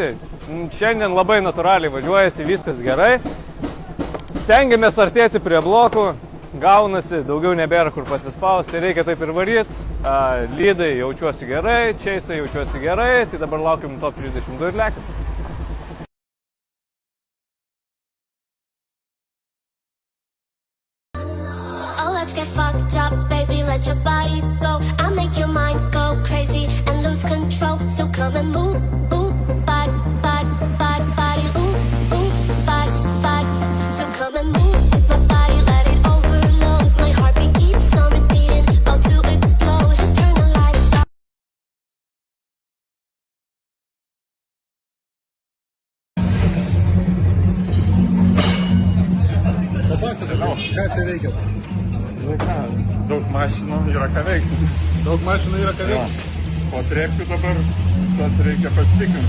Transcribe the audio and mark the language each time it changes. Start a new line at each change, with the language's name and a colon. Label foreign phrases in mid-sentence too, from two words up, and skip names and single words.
Lithuanian: Šiandien labai natūraliai važiuojasi, viskas gerai. Stengiamės artėti prie blokų, gaunasi, daugiau nebėra kur pasispausti, reikia taip ir varyti. Lydai jaučiuosi gerai, čeisai jaučiuosi gerai, tai dabar laukiam top 32 ir lekiam.
English: Get fucked up, baby, let your body go. I'll make your mind go crazy and lose control. So come and move, ooh, body, body, body, body, ooh, ooh, body, body. So come and move with my body, let it overload. My heartbeat keeps on repeating, about to explode. Just turn the lights off.
Lithuanian: Ką čia reikia? Daug mašinų yra ką veikti. Daug mašinų yra ką veikti? Po trepkių dabar tas reikia pasitikrinti.